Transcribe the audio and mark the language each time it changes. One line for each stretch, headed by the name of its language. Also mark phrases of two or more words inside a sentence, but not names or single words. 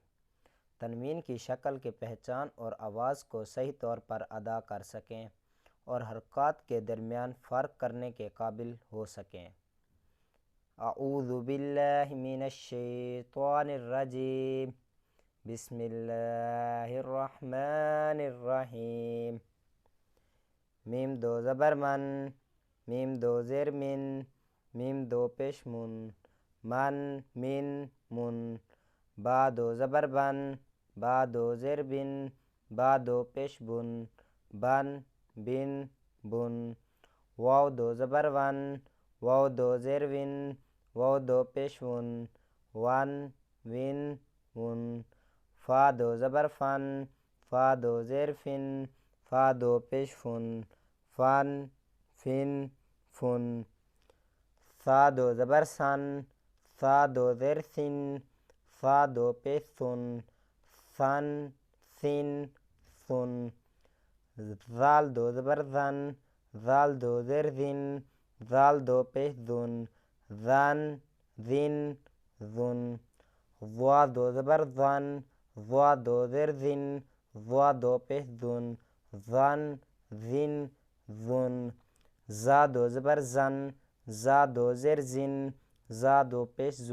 Urdu: تنوین کی شکل کی پہچان اور آواز کو صحیح طور پر ادا کر سکیں اور حرکات کے درمیان فرق کرنے کے قابل ہو سکیں۔
Arabic: اعوذ باللہ من الشیطان الرجیم، بسم اللہ الرحمن الرحیم۔
Urdu: میم دو زبر من، میم دو زیر من، میم دو پیش من من، با دو زبر بن، با دو زیر بن، با دو پیش بن بن، واو دو زبر ون، واو دو زیر ون، واو دو پیش ون فا دو زبر فن، فا دو زیر فن، فا دو پیش فن ثا دو زبر سن، ثا دو زیر سن، ثا دو پیش سن ذال دو زبر زن، ذال دو زیر زن، ذال دو پیش زن ضا دو زبر زن، ضا دو زیر زن، ضا دو پیش زن زا دو زبر زن، زا دو زیر زن، زا دو پیش